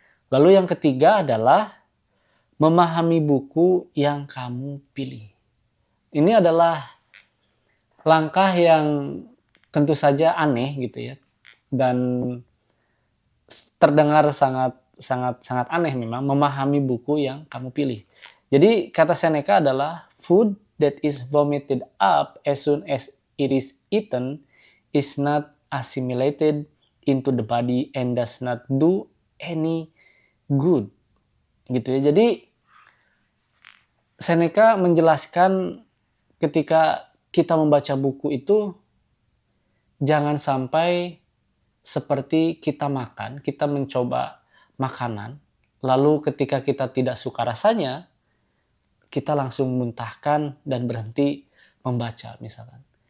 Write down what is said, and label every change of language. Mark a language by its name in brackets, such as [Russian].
[Indonesian] Lalu yang ketiga adalah memahami buku yang kamu pilih. Ini adalah langkah yang tentu saja aneh gitu ya, dan terdengar sangat sangat sangat aneh memang, memahami buku yang kamu pilih. Jadi kata Seneca adalah [English] food that is vomited up as soon as it is eaten is not assimilated into the body and does not do any good. [Indonesian] Gitu ya. Jadi Seneca menjelaskan ketika kita membaca buku itu jangan sampai seperti kita makan, kita mencoba makanan, lalu ketika kita tidak suka rasanya, kita langsung muntahkan dan berhenti membaca misalkan.